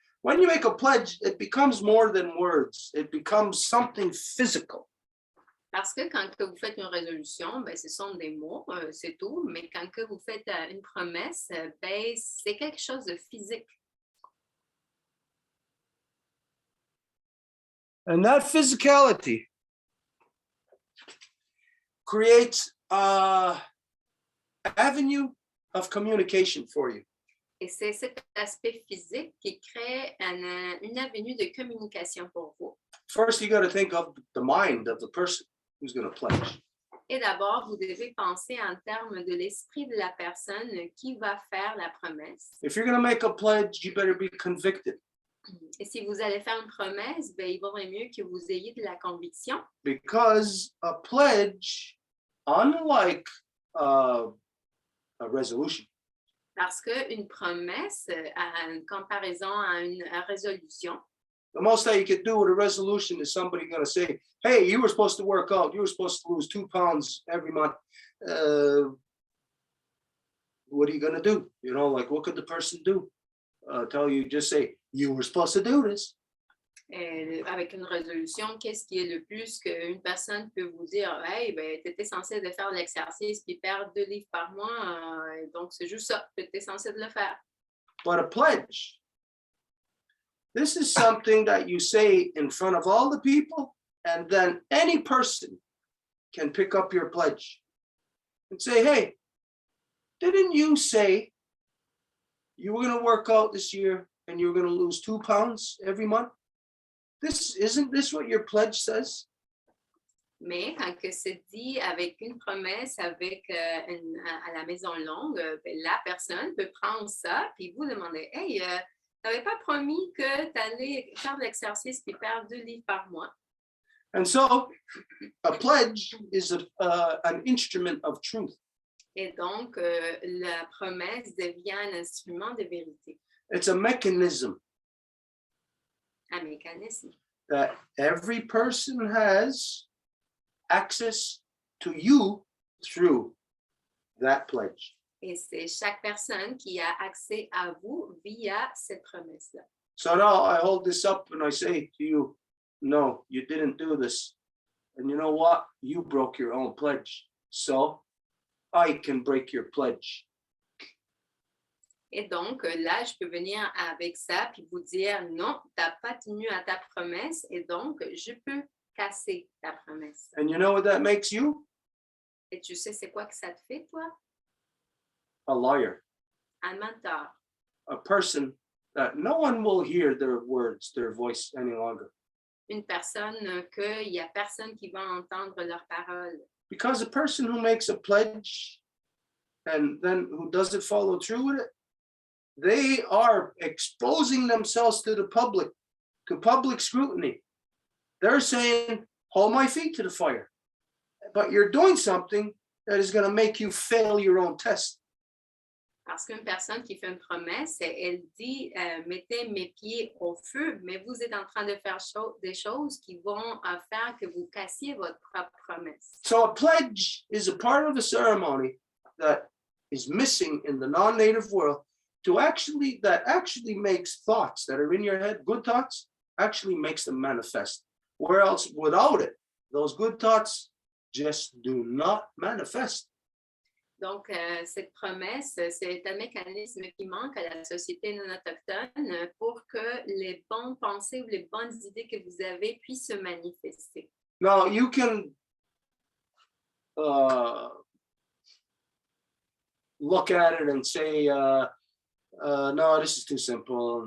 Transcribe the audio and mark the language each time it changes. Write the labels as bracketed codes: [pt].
[en] When you make a pledge, it becomes more than words. It becomes something physical. [fr] Parce que quand que vous faites une résolution, ben, ce sont des mots, c'est tout. Mais quand que vous faites une promesse, ben, c'est quelque chose de physique. [en] And that physicality creates an avenue of communication for you. [fr] Et c'est cet aspect physique qui crée une avenue de communication pour vous. [en] First, you got to think of the mind of the person who's going to pledge. [fr] Et d'abord, vous devez penser en termes de l'esprit de la personne qui va faire la promesse. [en] If you're going to make a pledge, you better be convicted. [fr] Et si vous allez faire une promesse, ben, il vaudrait mieux que vous ayez de la conviction. [en] Because a pledge, unlike a resolution, [fr] Parce qu'une promesse, en comparaison à une résolution, [en] the most that you could do with a resolution is somebody going to say, hey, you were supposed to work out. You were supposed to lose 2 pounds every month. What are you going to do? You know, like, what could the person do? Tell you, just say, you were supposed to do this. [fr] avec une résolution, qu'est-ce qui est le plus qu'une personne peut vous dire, hey, ben, tu étais censé de faire l'exercice puis perdre 2 livres par mois, donc c'est juste ça, tu étais censé de le faire. [en] But a pledge, this is something that you say in front of all the people, and then any person can pick up your pledge and say, hey, didn't you say you were going to work out this year and you were going to lose 2 pounds every month? Isn't this what your pledge says? [fr] Mais quand que c'est dit avec une promesse, avec à la maison longue, ben, la personne peut prendre ça puis vous demander, hey, tu n'avais pas promis que tu allais faire de l'exercice puis perdre 2 livres par mois. [en] And so a pledge is an instrument of truth. [fr] Et donc, la promesse devient un instrument de vérité, [en] It's a mechanism [fr] un mécanisme. [en] that every person has access to you through that pledge. [fr] Et c'est chaque personne qui a accès à vous via cette promesse-là. [en] So now I hold this up and I say to you, no, you didn't do this. And you know what? You broke your own pledge. So I can break your pledge. [fr] Et donc, là, je peux venir avec ça puis vous dire, non, tu n'as pas tenu à ta promesse et donc, je peux casser ta promesse. [en] And you know what that makes you? [fr] Et tu sais, c'est quoi que ça te fait, toi? [en] A liar. [fr] un mentor, [en] a person that no one will hear their words, their voice any longer. [fr] une personne qu'il n'y a personne qui va entendre leurs paroles. [en] Because a person who makes a pledge and then who doesn't follow through with it, they are exposing themselves to the public, to public scrutiny. They're saying, hold my feet to the fire. But you're doing something that is going to make you fail your own test. [fr] Parce qu'une personne qui fait une promesse, elle dit mettez mes pieds au feu, mais vous êtes en train de faire des choses qui vont faire que vous cassiez votre propre promesse. [en] So a pledge is a part of a ceremony that is missing in the non-native world that actually makes thoughts that are in your head, good thoughts, actually makes them manifest. Where else without it, those good thoughts just do not manifest. [fr] Donc, cette promesse, c'est un mécanisme qui manque à la société non autochtone pour que les bonnes pensées ou les bonnes idées que vous avez puissent se manifester. [en] Now, you can look at it and say, no, this is too simple.